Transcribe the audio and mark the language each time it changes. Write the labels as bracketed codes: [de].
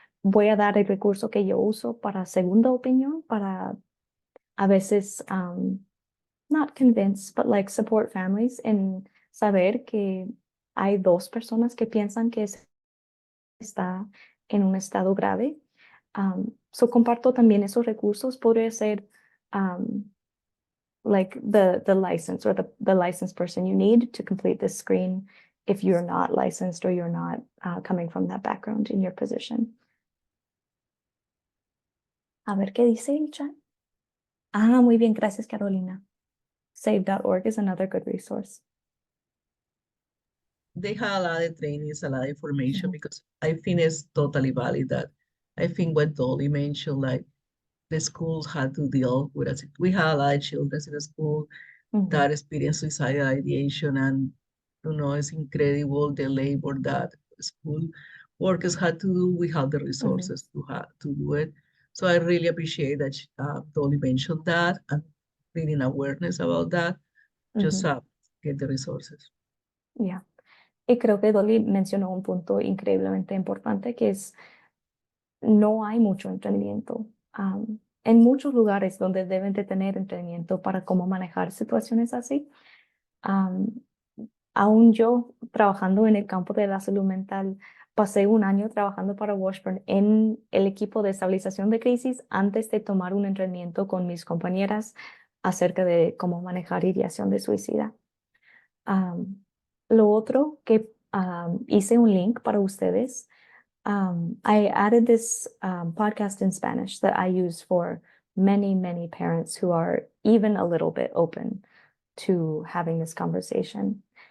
[es] Voy a dar el recurso que yo uso para segunda opinión, para a veces [en] not convince, but like support families [es] en saber que hay dos personas que piensan que está en un estado grave. So comparto también esos recursos. Podría ser [en] like the license, or the licensed person you need to complete this screen if you're not licensed or you're not coming from that background in your position. [es] A ver qué dice el chat. Muy bien, gracias, Carolina. [en] Save.org is another good resource. they have a lot of trainings, a lot of information, because I think it's totally valid that I think what Dolly mentioned, like the schools had to deal with us. We have a lot of children in the school that experience suicidal ideation, and it's incredible the labor that school workers had to do. We have the resources to do it. So I really appreciate that Dolly mentioned that and bringing awareness about that. Just get the resources. Yeah. [es] Y creo que Dolly mencionó un punto increíblemente importante, que es no hay mucho entrenamiento. En muchos lugares donde deben de tener entrenamiento para cómo manejar situaciones así. Aún yo, trabajando en el campo de la salud mental, pasé un año trabajando para Washburn en el equipo de estabilización de crisis antes de tomar un entrenamiento con mis compañeras acerca de cómo manejar ideación de suicida. Lo otro que hice un link para ustedes. [en] I added this podcast in Spanish that I use for many, many parents who are even a little bit open to having this conversation.